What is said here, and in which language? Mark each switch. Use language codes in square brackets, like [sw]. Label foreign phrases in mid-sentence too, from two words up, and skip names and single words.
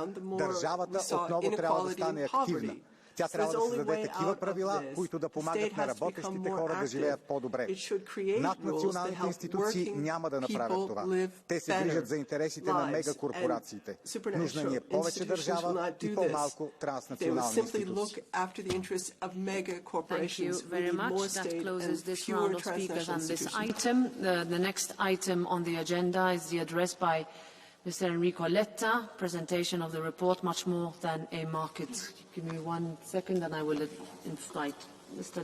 [bg] Държавата отново трябва да стане активна. Тя трябва да създаде такива правила, които да помагат на работещите хора да живеят по-добре. Наднационалните институции няма да направят това. Те се грижат за интересите на мегакорпорациите. Нужна ни е повече държава и по-малко транснационални институции. [en] Mr. Enrico Letta, presentation of the report, much more than a market. Give me 1 second and I will invite Mr.